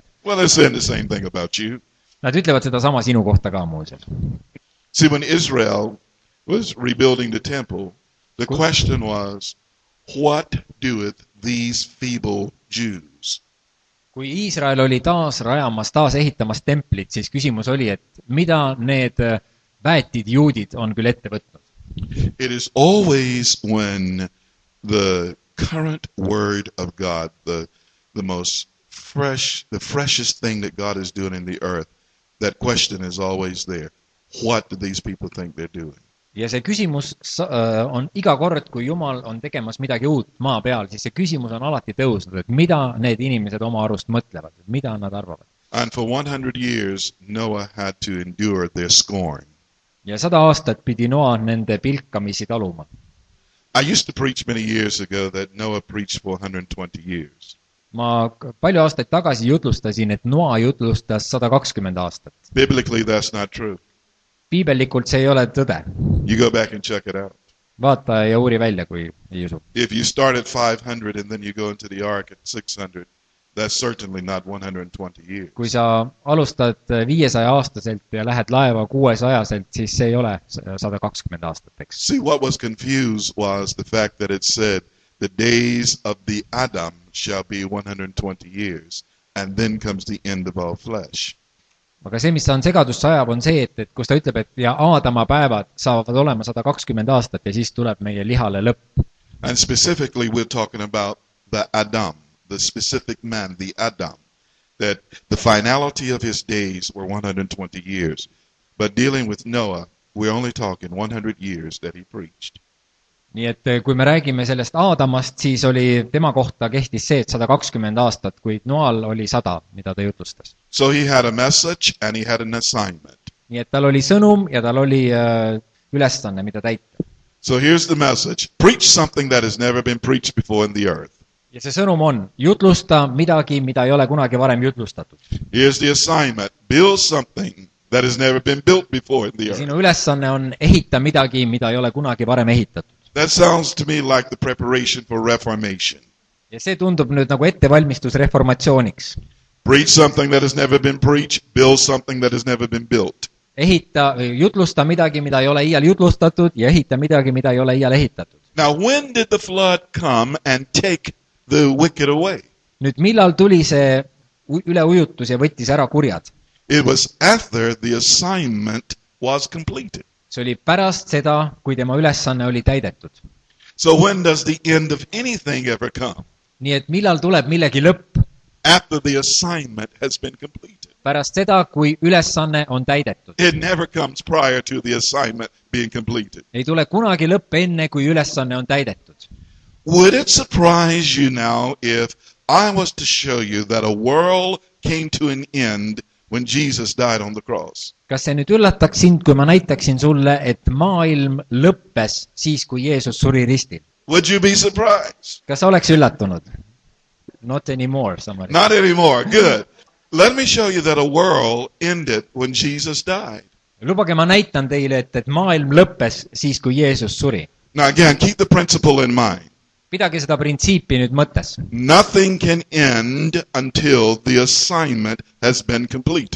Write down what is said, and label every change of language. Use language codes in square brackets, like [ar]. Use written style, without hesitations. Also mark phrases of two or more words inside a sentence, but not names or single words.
[en] Well, they're saying the same thing about you. [et] Nad ütlevad seda sama sinu kohta ka muuseas. [en] See, when Israel was rebuilding the temple, the question was, what doeth these feeble Jews? [et] Kui Iisrael oli taas ehitamas templit, siis küsimus oli, et mida need väetid juudid on küll ette võtnud. [en] It is always when the current word of God, the freshest thing that God is doing in the earth, that question is always there. What do these people think they're doing? [et] Ja see küsimus on iga kord, kui Jumal on tegemas midagi uut maa peal, siis see küsimus on alati tõusnud, et mida need inimesed oma arust mõtlevad, mida nad arvavad. [en] And for 100 years, Noah had to endure their scorn. [et] Ja 100 aastat pidi Noa nende pilkamisi taluma. [en] I used to preach many years ago that Noah preached for 120 years. [et] Ma palju aastaid tagasi jutlustasin, et Noa jutlustas 120 aastat. [en] Biblically, that's not true. [et] Piibellikult see ei ole tõde. [en] You go back and check it out. [et] Vaata ja uuri välja, kui ei usu. [en] If you start at 500 and then you go into the ark at 600, that's certainly not 120 years. [et] Kui sa alustad 500 aastaselt ja lähed laeva 600-selt, siis see ei ole 120 aastat, eks. [en] See, what was confused was the fact that it said, the days of the Adam shall be 120 years, and then comes the end of all flesh. [et] Aga see, mis on segadust ajab, on see, et kus ta ütleb, et ja Aadama päevad saavad olema 120 aastat ja siis tuleb meie lihale lõpp. [en] And specifically, we're talking about the Adam, the specific man, the Adam, that the finality of his days were 120 years. But dealing with Noah, we're only talking 100 years that he preached. [et] Nii et kui me räägime sellest Aadamast, siis oli tema kohta kehtis see, et 120 aastat, kuid Noal oli 100, mida ta jutlustas. [en] So he had a message and he had an assignment. [et] Nii et tal oli sõnum ja tal oli ülesanne, mida täita. [en] So here's the message. Preach something that has never been preached before in the earth. [et] Ja see sõnum on, jutlusta midagi, mida ei ole kunagi varem jutlustatud. [en] Here's the assignment. Build something that has never been built before in the earth. [et] Sinu ülesanne on ehita midagi, mida ei ole kunagi varem ehitatud. [en] That sounds to me like the preparation for reformation. [et] Ja see tundub nüüd nagu ettevalmistus reformatsiooniks. [en] Preach something that has never been preached. Build something that has never been built. [et] Jutlusta midagi, mida ei ole iial jutlustatud ja ehita midagi, mida ei ole iial ehitatud. [en] Now, when did the flood come and take the wicked away? [et] Nüüd millal tuli see üleujutus ja võttis ära kurjad? [en] It was after the assignment was completed. [et] See oli pärast seda, kui tema ülesanne oli täidetud. [en] So when does the end of anything ever come? [et] Nii et millal tuleb millegi lõpp? [en] After the assignment has been completed. [et] Pärast seda, kui ülesanne on täidetud. [en] It never comes prior to the assignment being completed. [et] Ei tule kunagi lõpp enne, kui ülesanne on täidetud. [en] Would it surprise you now if I was to show you that a world came to an end when Jesus died on the cross? [et] Kas see nüüd üllataks sind, kui ma näitaksin sulle, et maailm lõppes siis, kui Jeesus suri ristil? [en] Would you be surprised? [et] Kas sa oleks üllatunud? [en] Not anymore, somebody. Not anymore. Good. Let me show you that a world ended when Jesus died. [et] lubage ma näitan teile, et maailm lõppes siis, kui Jeesus suri. [en] Now again, keep the principle in mind. [et] Pidage seda printsiipi nüüd mõttes. [en] Nothing can end until the assignment has been completed.